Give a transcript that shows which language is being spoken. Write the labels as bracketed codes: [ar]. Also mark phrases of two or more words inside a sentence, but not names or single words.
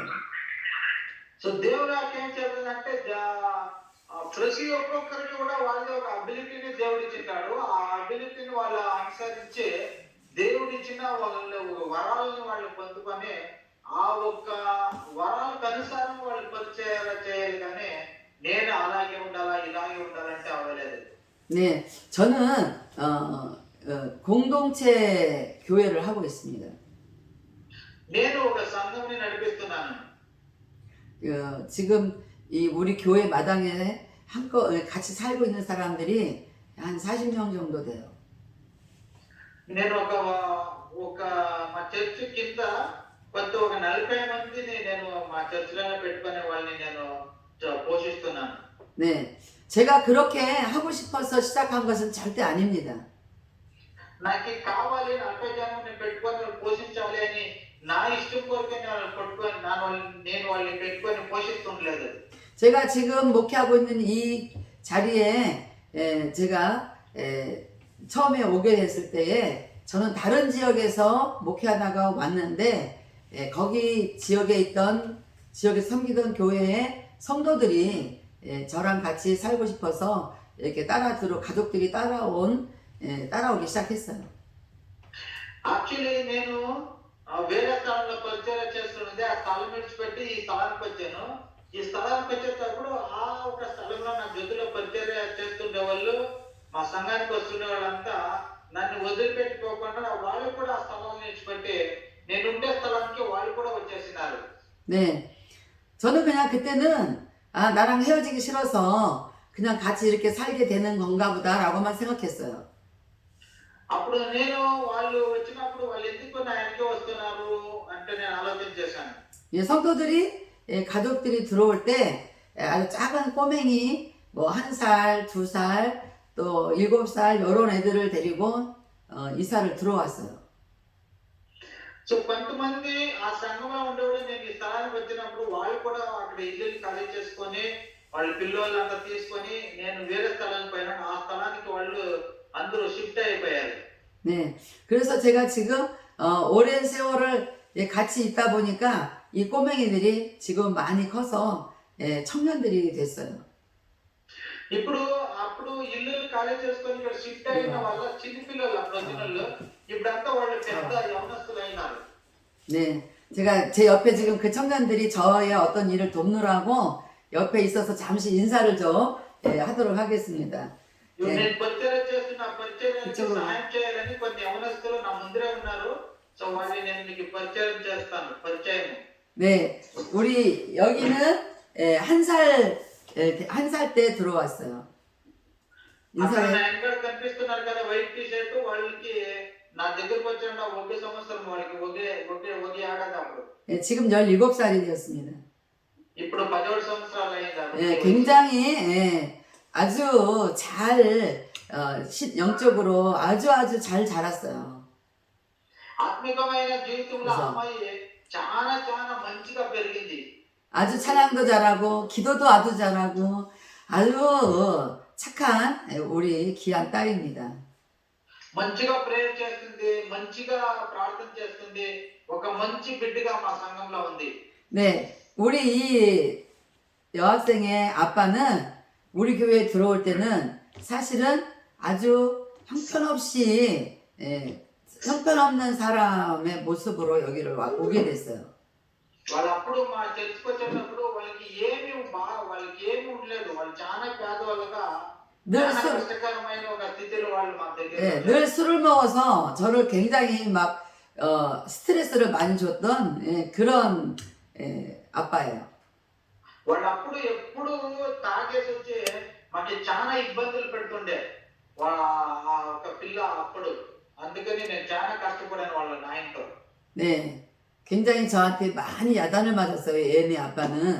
[te] సో దేవుడు ఏం చెప్తుందంటే ప్రతి ఒక్కొక్కరికి కూడా వాళ్ళ యొక్క అబిలిటీని దేవుడు ఇచ్చింటాడు. ఆ అబిలిటీని వాళ్ళు అనుసరించి దేవుడు ఇచ్చిన వాళ్ళ వరాలని వాళ్ళు పొందుకొని ఆ ఒక్క వరాలకు అనుసారం వాళ్ళు పరిచయం చేయాలి, కానీ నేను అలాగే ఉండాలా ఇలాగే ఉండాలంటే అవ్వలేదు. [ko] 네, 저는 공동체 교회를 하고 있습니다. [te] నేను ఒక సంఘంని నడిపిస్తున్నాను. [ko] 지금 이 우리 교회 마당에 같이 살고 있는 사람들이 한 40명 정도 돼요. [te] నేను ఒక మా చర్చ్ కింద కొంత ఒక 40 మందిని నేను మా చర్చిలోనే పెట్టుకునే వాళ్ళని నేను పోషిస్తున్నాను. [ko] 네, 제가 그렇게 하고 싶어서 시작한 것은 절대 아닙니다. [te] నాకు కావాలి 40 జనాన్ని పెట్టుకొని పోషించాలి అని నా ఇష్టం కొరకే నేను వాళ్ళని పెట్టుకొని పోషిస్తుండలేదు. [ko] 제가 지금 목회하고 있는 이 자리에 제가 처음에 오게 됐을 때에 저는 다른 지역에서 목회하다가 왔는데 거기 지역에 섬기던 교회의 성도들이 저랑 같이 살고 싶어서 이렇게 가족들이 따라오기 시작했어요. [te] యాక్చువల్లీ నేను వేరే స్థలంలో పరిచయం చేస్తుండే ఆ స్థలం విడిచిపెట్టి ఈ స్థలానికి వచ్చాను. ఈ స్థలానికి వచ్చేటప్పుడు ఆ ఒక స్థలంలో నా జొత్తులో పరిచయం చేస్తుండే వాళ్ళు, మా సంఘానికి వస్తుండే వాళ్ళంతా నన్ను వదిలిపెట్టుకోకుండా వాళ్ళు కూడా ఆ స్థలాన్ని విడిచిపెట్టి నేనుండే స్థలానికి వాళ్ళు కూడా వచ్చేసినారు. [ko] 네. 저는 그냥 그때는 아, 나랑 헤어지기 싫어서 그냥 같이 이렇게 살게 되는 건가 보다라고만 생각했어요. [te] అప్పుడు నేను వాళ్ళు వచ్చినప్పుడు వాళ్ళు ఎందుకు నా వెనకే వస్తున్నారు అంటే నేను ఆలోచన చేశాను. [ko] 예, 성도들이 예, 가족들이 들어올 때 예, 아주 작은 꼬맹이 뭐 1살, 2살, 또 7살 이런 애들을 데리고 이사를 들어왔어요. [te] సో కొంతమంది ఆ సంఘంలో ఉండేవాళ్ళు నేను ఈ స్థలానికి వచ్చినప్పుడు వాళ్ళు కూడా అక్కడ ఇల్లు ఖాళీ చేసుకొని వాళ్ళ పిల్లలంతా తీసుకొని నేను వేరే స్థలానికి పోయినా ఆ స్థలానికి వాళ్ళు అందరూ షిఫ్ట్ అయిపోయారు. [ko] 네, 그래서 제가 지금 오랜 세월을 예, 같이 있다 보니까 이 꼬맹이들이 지금 많이 커서 예, 청년들이 됐어요. [te] ఇప్పుడు అప్పుడు ఇల్లు ఖాళీ చేసుకొని ఇక్కడ షిఫ్ట్ అయిన వాళ్ళ చిన్న పిల్లలు అప్పుడు వచ్చిన వాళ్ళు ఇప్పుడంతా వాళ్ళు పెద్ద యవనస్తులు అయినారు. [ko] 네, 제가 제 옆에 지금 그 청년들이 저의 어떤 일을 돕느라고 옆에 있어서 잠시 인사를 좀 예, 하도록 하겠습니다. [te] ఇప్పుడు [ko] 예, [te] నేను పరిచయం చేస్తున్న పరిచయానికి ఇచ్చోడు. సహాయం చేయాలని కొన్ని యవనస్తులు నా ముందరే ఉన్నారు. సో వాళ్ళని నేను మీకు పరిచయం చేస్తాను. పరిచయం [ko] 네, 우리 여기는 예, 한 살 때 들어왔어요. [te] అక్కడ నా [ko] 인사해. [te] వెనకాల కనిపిస్తున్నారు కదా [en] white t-shirt, [te] వాళ్ళకి నా దగ్గరకు వచ్చిన ఒకే సంవత్సరం వాళ్ళకి ఒకే ఏడాది అప్పుడు. [ko] 예, 지금 17살이 되었습니다. [te] ఇప్పుడు 17 సంవత్సరాలు అయింది. [ko] 예, 굉장히 예, 아주 잘 영적으로 아주 잘 자랐어요. [te] ఆత్మికమైన జీవితంలో [ko] 그래서 [te] అమ్మాయి చాలా చాలా మంచిగా పెరిగింది. [ko] 아주 찬양도 잘하고 기도도 아주 잘하고 아주 착한 우리 귀한 딸입니다. [te] మంచిగా ప్రేయర్ చేస్తుంది, మంచిగా ప్రార్థన చేస్తుంది, ఒక మంచి బిడ్డగా మా సంఘంలో ఉంది. [ko] 네, 우리 이 여학생의 아빠는 우리 교회에 들어올 때는 사실은 아주 형편없이 예, 형편없는 사람의 모습으로 여기를 오게 됐어요. [te] వాళ్ళు అప్పుడు మా చర్చికి వచ్చేటప్పుడు వాళ్ళకి ఏమి ఉండలేదు. వాళ్ళు చాలా పేదవాళ్ళుగా [ko] 늘 [te] చాలా [ko] 술, [te] కష్టకరమైన ఒక స్థితిలో వాళ్ళు మా దగ్గర [ko] 예, 늘 술을 먹어서 저를 굉장히 막 스트레스를 많이 줬던 예, 그런 예, 아빠예요. [te] వాళ్ళు అప్పుడు ఎప్పుడు తాగేసి వచ్చి మాకు చాలా ఇబ్బందులు పెడుతుండే ఆ ఒక పిల్ల అప్పుడు. అందుకని నేను చాలా కష్టపడాను వాళ్ళ నాయనతో. [ko] 네, 굉장히 저한테 많이 야단을 맞았어요. 얘네 아빠는.